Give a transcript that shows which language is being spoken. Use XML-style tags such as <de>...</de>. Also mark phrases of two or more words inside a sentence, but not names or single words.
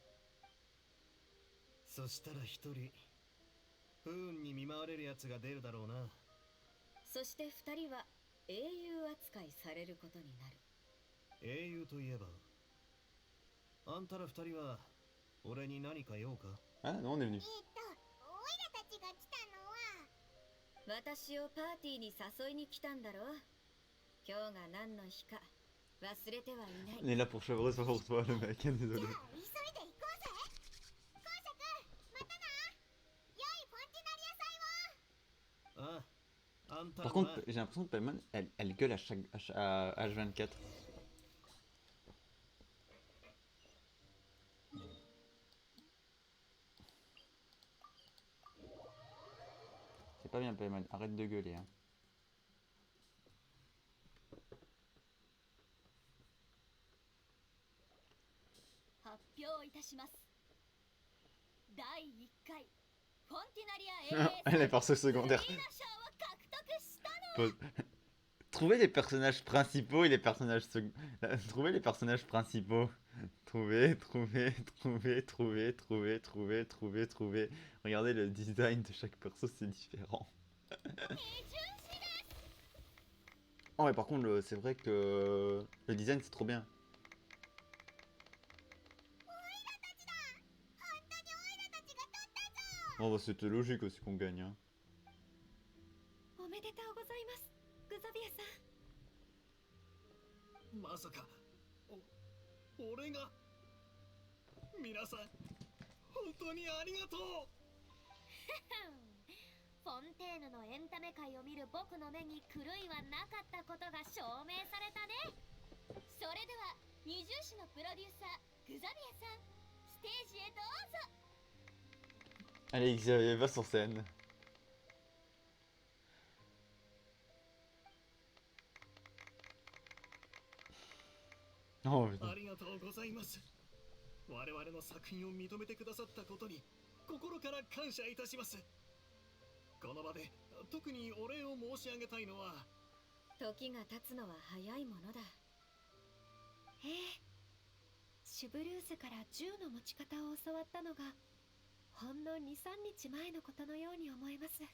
<ja>そしたら一人不運に見舞われるやつが出るだろうな。そして二人は英雄扱いされることになる。英雄といえば、あんたら二人は俺に何か用か？</ja> <fr>Ah, non, on est venu.</fr> <ja>オイラたちが来たのは、私をパーティーに誘いに来たんだろ。今日が何の日か忘れてはいない。</ja> <fr>On est là pour Chevreuse, pas pour toi, le mec, hein,</fr> <ja>じ</ja> <fr>désolé.</fr> <ja>ゃあ急いで行こうぜ。公爵、またな。良いフォンティナリア祭を。ああ、あんたら</ja> <fr>Par</fr> <ja>もな。</ja> <fr>contre, j'ai l'impression que Paimon, elle gueule à H24. C'est pas bien, Paimon, arrête de gueuler. Hein.</fr> <ja>発表いたします。第1回フォンティナリア AA</ja> <fr>Les persos secondaires.</fr> <ja>賞を獲得したのは</ja> <fr>Trouver les personnages principaux et les personnages Trouver les personnages principaux. Trouver. Regardez le design de chaque perso, c'est différent. Oh, mais par contre, c'est vrai que le design, c'est trop bien.</fr> <ja>オイラたちだ。本当にオイラたちが取ったぞ。</ja> <fr>Oh, bah, c'était logique aussi qu'on gagne. Hein.</fr> <ja>おめでとうございます、グザビエさん。まさか俺が。皆さん本当にありがとう。フォンテーヌのエンタメ界を見る僕の目に狂いはなかったことが証明されたね。それでは二重士のプロデューサーグザビエさん、ステージへどうぞ。</ja> <fr>Allez, Xavier, va sur scène. Oh, putain.</fr> <ja>ありがとうございます。我々の作品を認めてくださったことに心から感謝いたします。この場で特にお礼を申し上げたいのは、時が経つのは早いものだ。ええ、シュブルーズから銃の持ち方を教わったのがほんの 2,3 日前のことのように思えます。</ja>